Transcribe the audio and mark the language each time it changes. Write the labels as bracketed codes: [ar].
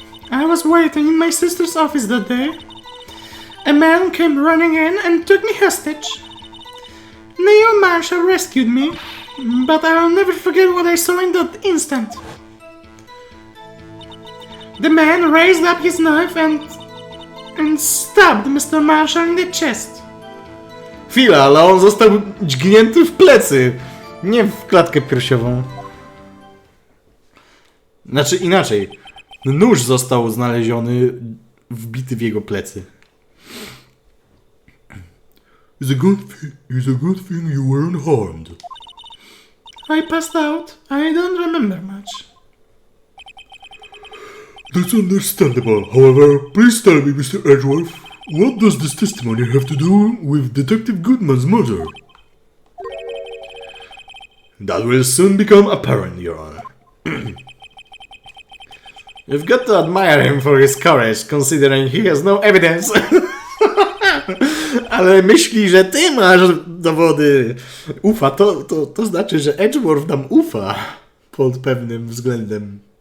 [en] I was waiting in my sister's office that day. A man came running in and took me hostage. Neo Marshall rescued me. but I'll never forget what I saw in that instant. The man raised up his knife and stabbed Mr. Marshall in the chest. [pl] Chwila, ale on został dźgnięty w plecy, nie w klatkę piersiową. Znaczy inaczej, nóż został znaleziony, wbity w jego plecy. [en] It's a good thing you weren't harmed. I passed out. I don't remember much. That's understandable. However, please tell me, Mr. Edgeworth, what does this testimony have to do with Detective Goodman's murder? That will soon become apparent, Your Honor. You've got to admire him for his courage, considering he has no evidence. [pl] Ale myśli, że ty masz dowody. Ufa, to znaczy, że Edgeworth nam ufa pod pewnym względem.